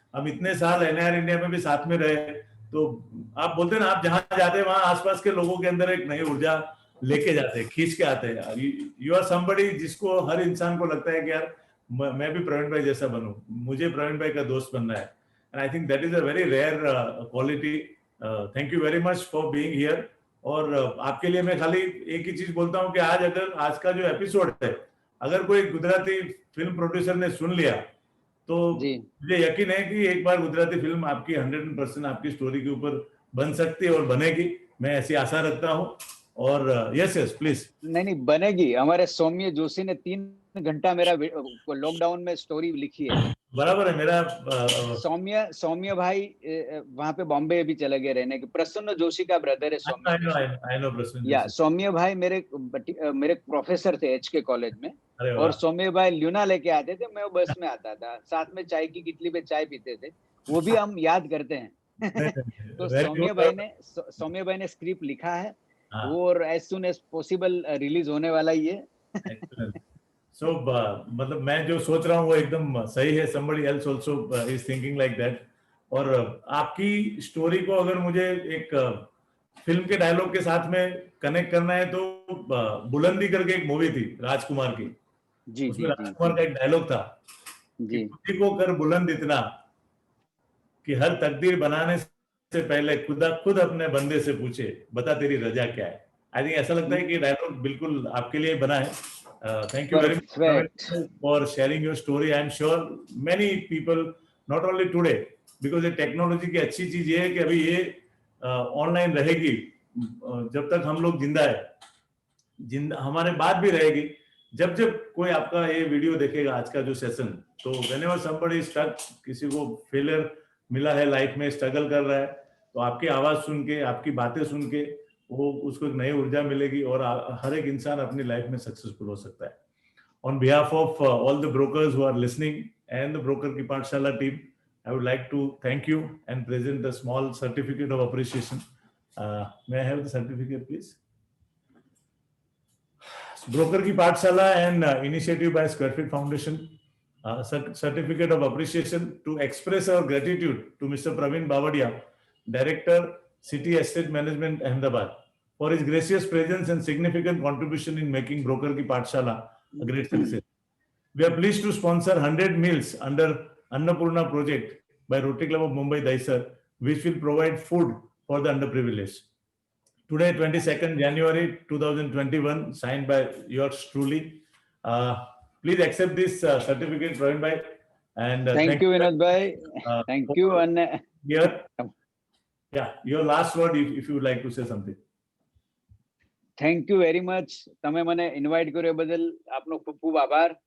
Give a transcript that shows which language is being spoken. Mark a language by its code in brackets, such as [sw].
[hi] हम इतने साल एनआर इंडिया में भी साथ में रहे, तो आप बोलते हैं ना, आप जहां जाते हैं वहां आसपास के लोगों के अंदर एक नई ऊर्जा लेके जाते हैं, खींच के आते हैं। यू आर समबडी जिसको हर इंसान को लगता है कि यार मैं भी प्रवीण भाई जैसा बनूं, मुझे प्रवीण भाई का दोस्त बनना है। [en] And I think that is a very rare quality. Thank you very much for being here. [hi] और आपके लिए मैं खाली एक ही चीज बोलता हूँ कि आज का जो एपिसोड है, अगर कोई गुजराती फिल्म प्रोड्यूसर ने सुन लिया, तो मुझे यकीन है कि एक बार गुजराती फिल्म आपकी 100% आपकी स्टोरी के ऊपर बन सकती है और बनेगी। मैं ऐसी आशा रखता हूँ। और [en] Yes please. [hi] नहीं, बनेगी। हमारे सौम्य जोशी ने 3 घंटा मेरा लॉकडाउन में स्टोरी लिखी है। बराबर है। मेरा सौम्य भाई वहां पे बॉम्बे भी चले गए रहने के। प्रसन्न जोशी का ब्रदर है सौम्य जोशी। [en] I know Prasanna [hi] या जोशी। सौम्य भाई मेरे प्रोफेसर थे HK कॉलेज में, अरे और सौम्य भाई ल्यूना लेके आते थे, मैं वो बस में आता था, साथ में चाय की किटली पे चाय पीते थे, वो भी हम याद करते हैं। तो सौम्य भाई ने स्क्रिप्ट लिखा है वो, और [en] as soon as possible [hi] release होने वाला ही है। [en] So, [hi] मतलब मैं जो सोच रहा हूँ वो एकदम सही है। [en] somebody else also is thinking like that. [hi] और आपकी स्टोरी को अगर मुझे एक फिल्म के डायलॉग के साथ में कनेक्ट करना है, तो बुलंदी करके एक मूवी थी राजकुमार की, जी उसमें जी राजकुमार का एक डायलॉग था जी, कि खुदी को कर बुलंद इतना कि हर तकदीर बनाने से पहले खुदा खुद अपने बंदे से पूछे बता तेरी रजा क्या है। [en] I think [hi] ऐसा लगता है कि डायलॉग बिल्कुल आपके लिए बना है। [en] Thank you very much for sharing your story. I am sure many people, not only today, because [hi] ये टेक्नोलॉजी की अच्छी चीज ये है कि अभी ये ऑनलाइन रहेगी जब तक हम लोग जिंदा है, हमारे बाद भी रहेगी। जब कोई आपका ये वीडियो देखेगा आज का जो सेशन, तो [en] whenever somebody is stuck, [hi] किसी को फेलियर मिला है लाइफ में, स्ट्रगल कर रहा है, तो आपकी आवाज सुन के, आपकी बातें सुन के वो उसको एक नई ऊर्जा मिलेगी और हर एक इंसान अपनी लाइफ में सक्सेसफुल हो सकता है। [en] On behalf of all the brokers who are listening and the Broker Ki Pathshala team, I would like to thank you and present a small certificate of appreciation. May I have the certificate, please? Broker Ki Pathshala and initiative by Squarefit Foundation, certificate of appreciation to express our gratitude to Mr. Praveen Bavadia, Director, City Estate Management, Ahmedabad, for his gracious presence and significant contribution in making Broker Ki Pathshala a great success. We are pleased to sponsor 100 meals under Annapurna project by Rotary Club of Mumbai, Daisar, which will provide food for the underprivileged. Today, 22nd January 2021, signed by yours truly. Please accept this certificate, Praveen bhai. And thank you, Vinod bhai. Thank you. And here, yeah, your last word, if you would like to say something. Thank you very much. [gu] તમે મને invite કર્યો બદલ આપનો ખૂબ ખૂબ આભાર.